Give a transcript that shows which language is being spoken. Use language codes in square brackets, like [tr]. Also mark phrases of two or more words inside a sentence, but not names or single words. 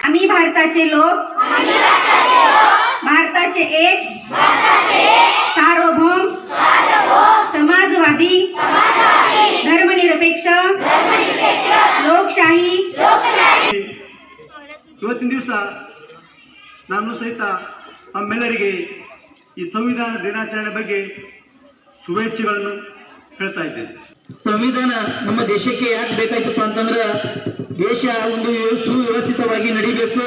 [mr] भारताचे लोक भारताचे एक सार्वभौम समाजवादी धर्मनिरपेक्ष लोकशाही [kn] ಇವತ್ತಿನ ದಿವಸ ನಾನು ಸಹಿತ ತಮ್ಮೆಲ್ಲರಿಗೆ ಈ ಸಂವಿಧಾನ ದಿನಾಚರಣೆ ಬಗ್ಗೆ ಶುಭೇಚ್ಛೆಗಳನ್ನು ಹೇಳ್ತಾ ಇದ್ದೇನೆ. ಸಂವಿಧಾನ ನಮ್ಮ ದೇಶಕ್ಕೆ ಯಾಕೆ ಬೇಕಾಯ್ತಪ್ಪ ಅಂತಂದ್ರೆ ದೇಶ ಒಂದು ಸುವ್ಯವಸ್ಥಿತವಾಗಿ ನಡೀಬೇಕು.